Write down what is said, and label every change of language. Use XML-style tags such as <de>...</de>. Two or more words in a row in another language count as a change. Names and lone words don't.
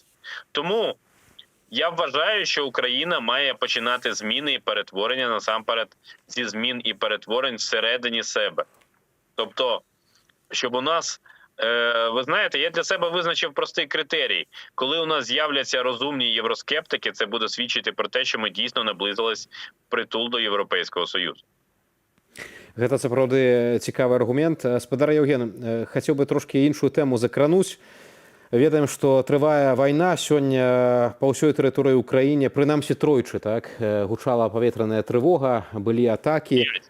<uk>Тому я вважаю, що Україна має починати зміни і перетворення насамперед зі змін і перетворень всередині себе. Тобто, щоб у нас, ви знаєте, я для себе визначив простий критерій. Коли у нас з'являться розумні євроскептики, це буде свідчити про те, що ми дійсно наблизились впритул до Європейського Союзу.</uk> <be>Гэта сапраўды цікавы аргумент. Спадар Яўген, хацеў бы трошкі іншую тэму закрануць. Ведаем, што трывае вайна сёння па ўсёй тэрыторыі ўкраіне, прынамсі тройчы, так, гучала паветраная трывога, былі атакі.</be>